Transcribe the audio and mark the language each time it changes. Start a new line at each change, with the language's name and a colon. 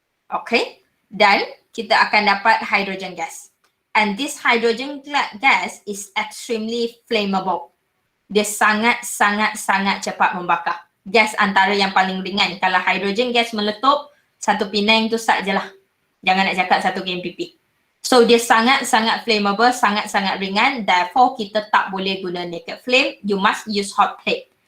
Malay: Okay, dan kita akan dapat hydrogen gas.
English: And this hydrogen gas is extremely flammable.
Malay: Dia sangat cepat membakar. Gas antara yang paling ringan. Kalau hydrogen gas meletup, satu Penang tu start je lah. Jangan nak cakap satu KMPP. So dia sangat flammable, sangat ringan.
English: Therefore
Malay: kita tak boleh guna
English: naked flame. You must use hot plate.